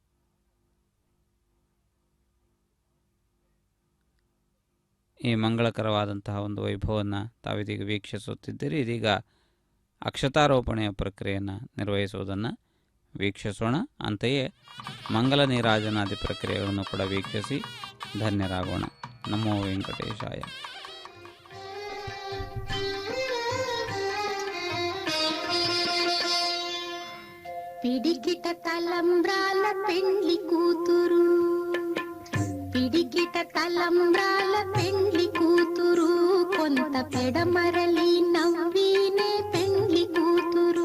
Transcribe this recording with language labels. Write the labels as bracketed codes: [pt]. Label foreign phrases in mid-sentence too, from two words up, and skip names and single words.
[kn] ಈ ಮಂಗಳಕರವಾದಂತಹ ಒಂದು ವೈಭವವನ್ನು ತಾವಿದೀಗ ವೀಕ್ಷಿಸುತ್ತಿದ್ದೀರಿ. ಇದೀಗ ಅಕ್ಷತಾರೋಪಣೆಯ ಪ್ರಕ್ರಿಯೆಯನ್ನು ನಿರ್ವಹಿಸುವುದನ್ನು ವೀಕ್ಷಿಸೋಣ. ಅಂತೆಯೇ ಮಂಗಲ ನೀರಾಜನಾದಿ ಪ್ರಕ್ರಿಯೆಗಳನ್ನು ಕೂಡ ವೀಕ್ಷಿಸಿ ಧನ್ಯರಾಗೋಣ. [sa] ನಮೋ ವೆಂಕಟೇಶಾಯ. [te] పిడికిట తలంబ్రాల పెండ్లి కూతురు, పిడికిట తలంబ్రాల పెండ్లి కూతురు, కొంత పెడమరలి నవ్వినే పెండ్లి కూతురు.